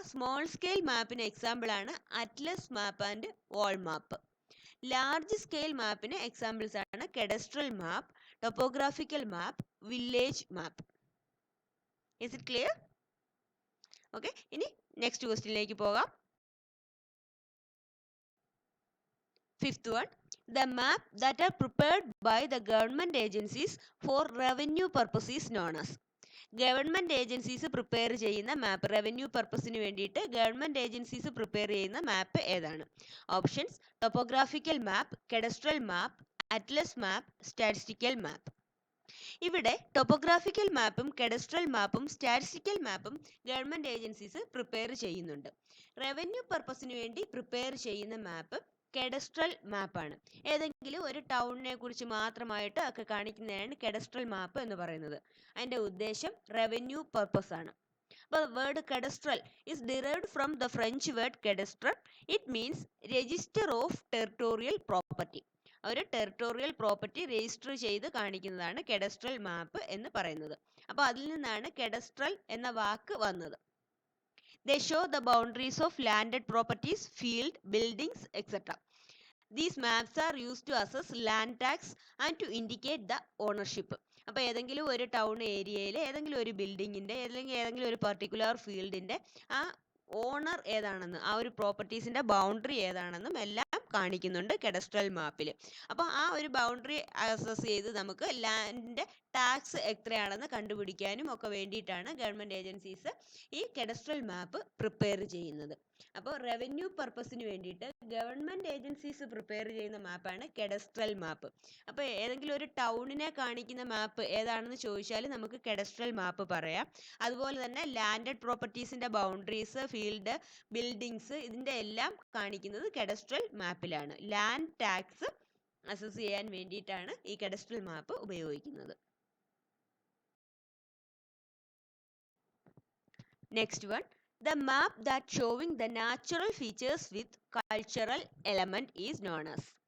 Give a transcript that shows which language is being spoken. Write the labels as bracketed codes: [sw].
[ml] Small scale മാപ്പിന് example ആണ് Atlas map and wall map. Large scale മാപ്പിന് examples ആണ് cadastral map, topographical map, village map. [en] Is it clear? [ml] Okay, ഇനി next ക്വസ്റ്റ്യനിലേക്ക് പോകാം. [en] Fifth one, the map that are prepared by the government agencies for revenue purpose is known as. [ml] Government agencies prepare ചെയ്യുന്ന മാപ്പ്, revenue പർപ്പസിന് വേണ്ടിയിട്ട് government agencies prepare ചെയ്യുന്ന മാപ്പ് ഏതാണ്? Options: topographical മാപ്പ്, cadastral മാപ്പ്, Atlas മാപ്പ്, statistical മാപ്പ്. ഇവിടെ topographical മാപ്പും cadastral മാപ്പും statistical മാപ്പും government agencies prepare ചെയ്യുന്നുണ്ട്. Revenue പർപ്പസിന് വേണ്ടി prepare ചെയ്യുന്ന മാപ്പ് കഡസ്ട്രൽ മാപ്പാണ്. ഏതെങ്കിലും ഒരു ടൗണിനെ കുറിച്ച് മാത്രമായിട്ട് ഒക്കെ കാണിക്കുന്നതാണ് കഡസ്ട്രൽ മാപ്പ് എന്ന് പറയുന്നത്. അതിൻ്റെ ഉദ്ദേശം റവന്യൂ പർപ്പസ് ആണ്. അപ്പോൾ [en] Word cadastral is derived from the French word cadastral. It means register of territorial property. [ml] ഒരു ടെറിട്ടോറിയൽ പ്രോപ്പർട്ടി രജിസ്റ്റർ ചെയ്ത് കാണിക്കുന്നതാണ് കഡസ്ട്രൽ മാപ്പ് എന്ന് പറയുന്നത്. അപ്പോൾ അതിൽ നിന്നാണ് കഡസ്ട്രൽ എന്ന വാക്ക് വന്നത്. [en] They show the boundaries of landed properties, field, buildings, etc. These maps are used to assess land tax and to indicate the ownership. [ml] അപ്പോൾ ഏതെങ്കിലും ഒരു ടൗൺ ഏരിയയിൽ ഏതെങ്കിലും ഒരു ബിൽഡിങ്ങിൻ്റെ അല്ലെങ്കിൽ ഏതെങ്കിലും ഒരു പർട്ടിക്കുലർ ഫീൽഡിൻ്റെ ആ ഓണർ ഏതാണെന്ന്, ആ ഒരു പ്രോപ്പർട്ടീസിൻ്റെ ബൗണ്ടറി ഏതാണെന്നും എല്ലാം കാണിക്കുന്നുണ്ട് കഡസ്ട്രൽ മാപ്പിൽ. അപ്പോൾ ആ ഒരു ബൗണ്ടറി അസസ് ചെയ്ത് നമുക്ക് ലാൻഡിൻ്റെ ടാക്സ് എത്രയാണെന്ന് കണ്ടുപിടിക്കാനും ഒക്കെ വേണ്ടിയിട്ടാണ് ഗവൺമെൻറ് ഏജൻസീസ് ഈ കഡസ്ട്രൽ മാപ്പ് പ്രിപ്പയർ ചെയ്യുന്നത്. അപ്പോൾ റവന്യൂ പർപ്പസിന് വേണ്ടിയിട്ട് ഗവൺമെൻറ് ഏജൻസീസ് പ്രിപ്പയർ ചെയ്യുന്ന മാപ്പാണ് കഡസ്ട്രൽ മാപ്പ്. അപ്പോൾ ഏതെങ്കിലും ഒരു ടൗണിനെ കാണിക്കുന്ന മാപ്പ് ഏതാണെന്ന് ചോദിച്ചാൽ നമുക്ക് കഡസ്ട്രൽ മാപ്പ് പറയാം. അതുപോലെ തന്നെ ലാൻഡഡ് പ്രോപ്പർട്ടീസിൻ്റെ ബൗണ്ടറീസ്, ഫീൽഡ്, ബിൽഡിങ്സ് ഇതിൻ്റെ എല്ലാം കാണിക്കുന്നത് കഡസ്ട്രൽ മാപ്പിലാണ്. ലാൻഡ് ടാക്സ് അസസ് ചെയ്യാൻ വേണ്ടിയിട്ടാണ് ഈ കഡസ്ട്രൽ മാപ്പ് ഉപയോഗിക്കുന്നത്. [en] Next one, the map that showing the natural features with cultural element is known as.